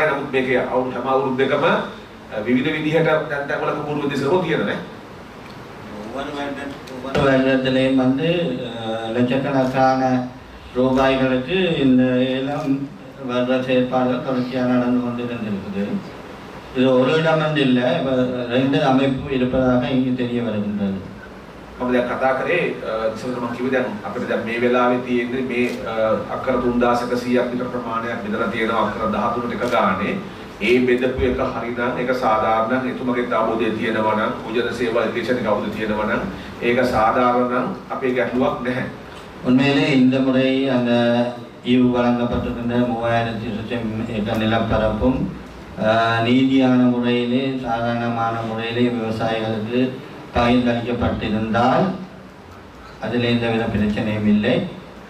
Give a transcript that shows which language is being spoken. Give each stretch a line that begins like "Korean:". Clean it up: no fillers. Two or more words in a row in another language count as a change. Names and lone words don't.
Sinhala: නමුත් මේකේ හැම අවුරුද්දකම විවිධ විදිහට දැන් වල කුඹුරු දෙසරෝ තියෙනවා නේ.
Tamil: ஒவ்வொரு வருடத்திலேயும் வந்து லட்சக்கணக்கான ரூபாய்களுக்கு இந்த ஏலம் வர்ற செயற்பாடுகள் தொடர்ச்சியாக நடந்து கொண்டிருந்திருக்குது. இது ஒரு இடம் வந்து இல்லை, இப்போ 2 அமைப்பு இருப்பதாக இங்கு தெரிய வருகின்றது.
Sinhala: මම දැන් කතා කරේ ඉස්සෙල්ලා මම කිව්වේ දැන් අපිට දැන් මේ වෙලාවේ තියෙන්නේ මේ අක්කර 3100ක් විතර ප්‍රමාණයක් බෙදලා තියෙනවා අක්කර 13 ටික ගානේ. ඒ බෙදපු එක හරිනම් ඒක සාධාරණ නම් එතුමගේ අවබෝධය තියෙනවා නම් උජන සේවා ඉරිගේෂන් එක අවබෝධය තියෙනවා නම් ඒක සාධාරණ නම් අපේ ගැටලුවක් නැහැ.
Tamil: உண்மையிலே இந்த முறை அந்த ஈவு வழங்கப்பட்டிருக்கின்ற 3000 ஏக்கர் நிலப்பரப்பும் நீதியான முறையிலே சாதாரணமான முறையிலே விவசாயிகளுக்கு பகிர்ந்தளிக்கப்பட்டிருந்தால் அதில் எந்தவித பிரச்சனையும் இல்லை.